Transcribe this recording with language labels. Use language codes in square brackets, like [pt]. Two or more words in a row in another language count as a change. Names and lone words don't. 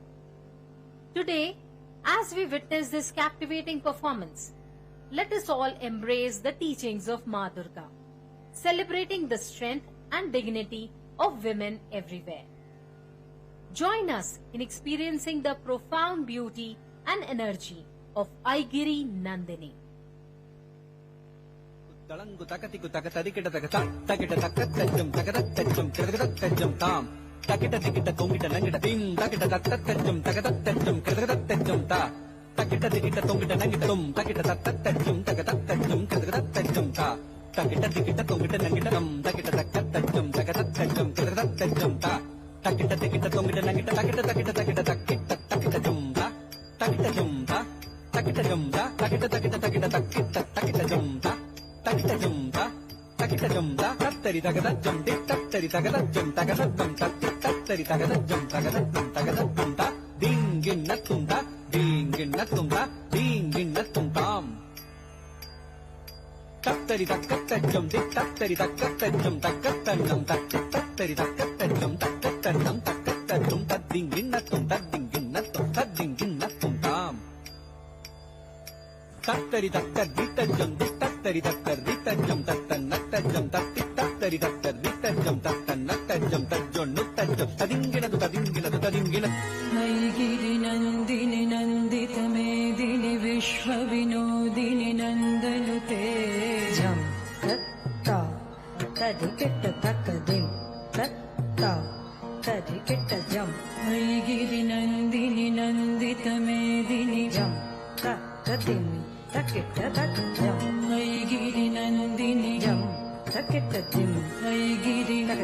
[en] Today, as we witness this captivating performance, let us all embrace the teachings of Ma Durga, celebrating the strength and dignity of women everywhere. Join us in experiencing the profound beauty and energy of Aigiri Nandini. Talangu takati takatari kita takita takatajum takatatajum takatatajum tam takita tikita tongita nangita tim takita takatajum takatatajum takatatajum ta takita tikita tongita nangita tum takita takatajum takatatajum takatatajum ta takita tikita tongita nangita tam takita takatajum takatatajum takatatajum ta takita tikita tongita nangita takita takatajum ta takita jum ta takita jum ta takita jum ta takita jumta, takita jumta, tattari takata jumti, tattari takata jumta, takata jumta, tattari takata jumta, takata jumta, dingin natumta, dingin natumta, dingin natumtam. Tattari takata jumti, tattari takata jumta, takata jumta, tattari takata jumta, takata jumta, dingin natumta, dingin natumta, dingin natumtam. Tattari takata jumti, tattari takata jum tattanatta jum tattari takata jum tattanatta jum tajjonutta jum tadingina [sa] अयिगिरि नन्दिनि नन्दित मेदिनि विश्व विनोदिनि नन्दनुते Jam tatta tadiketta takadim tatta tadiketta jam अयिगिरि नन्दिनि नन्दित मेदिनि Jam takadim taketta takjam अयिगिरि नन्दिनि Jam taketta jim Aigiri